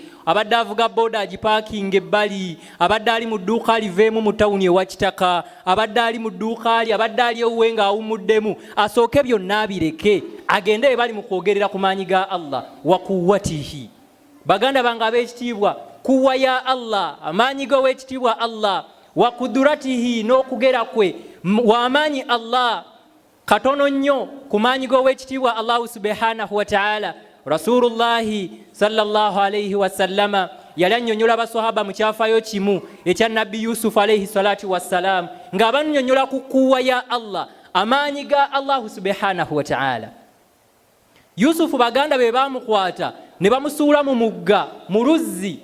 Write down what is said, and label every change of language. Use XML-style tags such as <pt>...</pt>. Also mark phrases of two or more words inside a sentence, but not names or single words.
<lg>Abadde avuga boda agipaakinga ebbali, abadde ali mu dduuka aliveemu mu tawuni e Wakitaka, abadde ali mu dduuka ali, abadde ali ewuwe ng'awummuddemu, asooke byonna abireke agende ebali mu kwogerera ku maanyi ga Allah</lg> <ar>وقوته.</ar> <lg>Baganda bange ab'ekitiibwa, kuwa ya Allah, amaanyi g'ow'ekitiibwa Allah,</lg> <ar>وقدرته,</ar> <lg>n'okugera kwe w'amaanyi Allah katono nnyo ku maanyi g'ow'ekitiibwa</lg> <ar>الله سبحانه وتعالى. رسول الله صلى الله عليه وسلم</ar> <lg>yali annyonnyola abaswahaba mu kyafaayo kimu ekya Nabbi Yusuf</lg> <ar>عليه الصلاة والسلام,</ar> <lg>ng'abannyonnyola ku kuwa ya Allah, amaanyi ga</lg> <ar>الله سبحانه وتعالى.</ar> <lg>Yusufu baganda be baamukwata ne bamusuula mu mugga, mu luzzi.</lg>